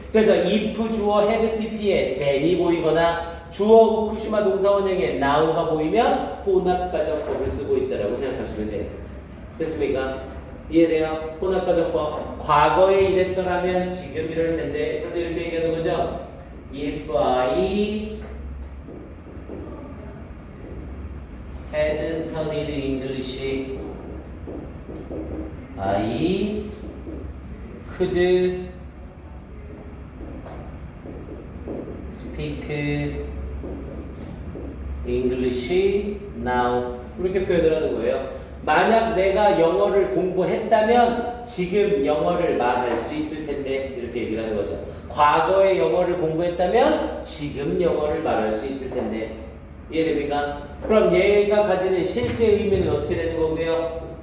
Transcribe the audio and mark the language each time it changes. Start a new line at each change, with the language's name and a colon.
Korean: 그래서 if 주어 had pp에 then이 보이거나 주어 우쿠시마 동사원형에 now가 보이면 혼합가정법을 쓰고 있다라고 생각하시면 돼요. 됐습니까? 이해돼요? 혼합가정법. 과거에 이랬더라면 지금 이럴 텐데. 그래서 이렇게 얘기하는 거죠.
English: If I had studied English, I could speak English now.
Korean: 이렇게 표현을 하는 거예요. 만약 내가 영어를 공부했다면 지금 영어를 말할 수 있을 텐데 이렇게 얘기를 하는 거죠. 과거에 영어를 공부했다면 지금 영어를 말할 수 있을 텐데. 이해됩니까? 그럼 얘가 가지는 실제 의미는 어떻게 되는 거고요?